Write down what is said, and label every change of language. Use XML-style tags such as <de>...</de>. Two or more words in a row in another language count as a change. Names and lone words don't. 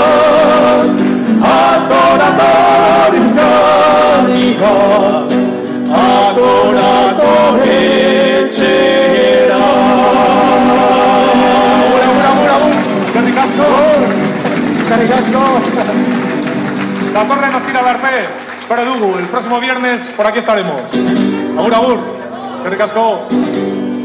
<eu>Adorator euskadina, adorator etxera. Eskerrik asko! Eskerrik asko! Datorren ostira arte, espero dugu,</eu> <es>el próximo viernes por aquí estaremos.</es> <eu>Agur, agur! Eskerrik asko!</eu>